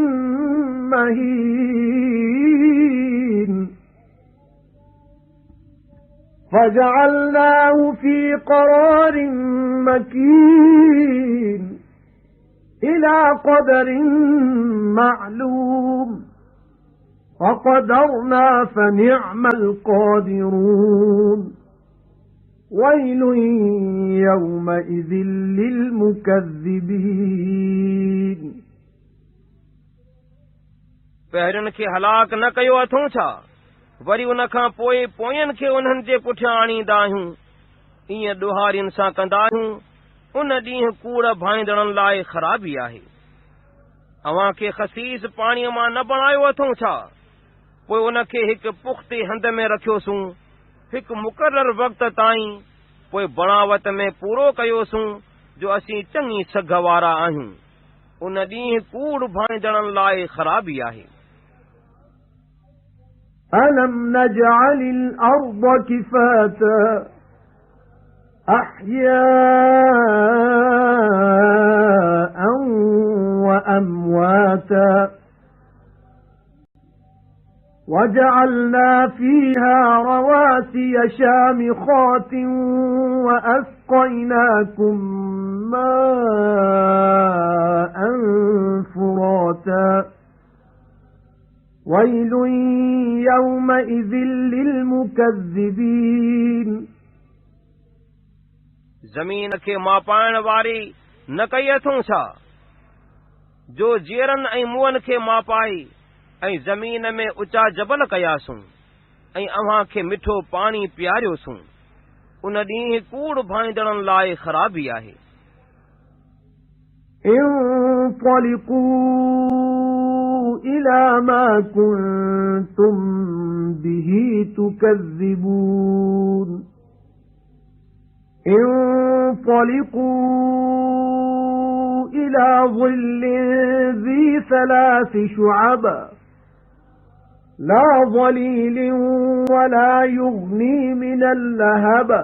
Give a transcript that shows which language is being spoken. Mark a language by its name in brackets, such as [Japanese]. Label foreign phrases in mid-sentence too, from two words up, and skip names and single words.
[Arabic] مهين فجعلناه في قرار مكين إلى قدر معلوم فقدرنا فنعم القادرون ويل يومئذ للمكذبين। [Sindhi] पहिरियुनि खे हलाक न कयो अथऊं छा? वरी उन खां पोइ पोयनि खे उन्हनि जे पुठियां आणींदा आहियूं। ईअं ॾोहारियुनि सां कंदा आहियूं। उन ॾींहुं कूड़ भाईंदड़नि लाइ ख़राबी आहे। अव्हां खे ख़सीस पाणीअ मां न बणायो अथऊं छा? पोइ उन खे हिकु पुख़्ते हंध में रखियोसूं हिकु मुक़रर वक़्त ताईं, पोइ बणावत में पूरो कयोसूं जो असीं चङी सघ वारा आहियूं। उन ॾींहुं कूड़ भाईंदड़नि लाइ ख़राबी आहे। [Arabic] أَلَمْ نَجْعَلِ الْأَرْضَ كِفَاتًا أَحْيَاءً وَأَمْوَاتًا وَجَعَلْنَا فِيهَا رَوَاسِيَ شَامِخَاتٍ وَأَسْقَيْنَاكُم مَّاءً فُرَاتًا وَيْلٌ يَوْمَئِذٍ لِّلْمُكَذِّبِينَ। [Sindhi] ज़मीन खे मापाइण वारी न कई अथऊं छा, जो जीअरनि ऐं मुंहनि खे मापाई ऐं ज़मीन में ऊचा जबल कयासूं ऐं अव्हां खे मिठो पाणी पीआरियोसूं। उन ॾींहुं कूड़ भाईंदड़नि लाइ ख़राबी आहे। [Arabic] انطلقوا إِلَى مَا كُنتُم بِهِ تُكَذِّبُونَ انطَلِقُوا إِلَى ظِلٍّ ذِي ثَلَاثِ شُعَبٍ لَا ظَلِيلٍ وَلَا يُغْنِي مِنَ اللَّهَبِ